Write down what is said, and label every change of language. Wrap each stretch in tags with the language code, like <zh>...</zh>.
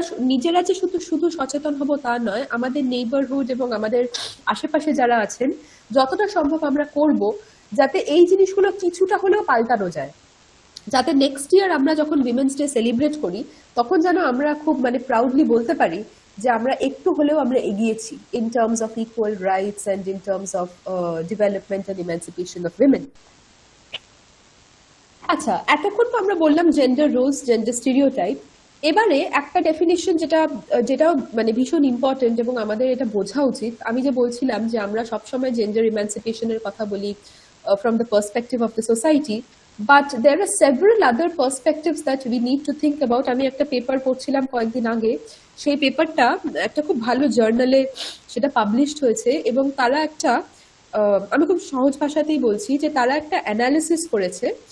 <bn>নিজেরা যে শুধু সচেতন হব তা নয়, আমাদের নেইবারহুড এবং আমাদের আশেপাশে যারা আছেন যতটা সম্ভব আমরা করব যাতে এই জিনিসগুলো কিছুটা হলেও পাল্টানো যায়, যাতে নেক্সট ইয়ার আমরা যখন উইমেন্স ডে সেলিব্রেট করি তখন যেন আমরা খুব প্রাউডলি বলতে পারি যে আমরা একটু হলেও আমরা এগিয়েছি</bn> <en>In terms of equal rights and in terms of development and emancipation of women.</en> <bn>আচ্ছা, এতক্ষণ তো আমরা বললাম জেন্ডার রোলস, জেন্ডার স্টিরিওটাইপ। এবারে একটা ডেফিনিশন যেটা ভীষণ ইম্পর্টেন্ট এবং আমাদের এটা বোঝা উচিত। আমি যে বলছিলাম যে আমরা সবসময় জেন্ডার ইমানসিপেশনের কথা বলি</bn> <en>from the perspective of the society, but there are several other perspectives that we need to think about.</en> <bn>আমি একটা পেপার পড়ছিলাম কয়েকদিন আগে, সেই পেপারটা একটা খুব ভালো জার্নালে সেটা পাবলিশড হয়েছে, এবং তারা একটা আমি খুব সহজ ভাষাতেই বলছি যে তারা একটা অ্যানালিসিস করেছে</bn>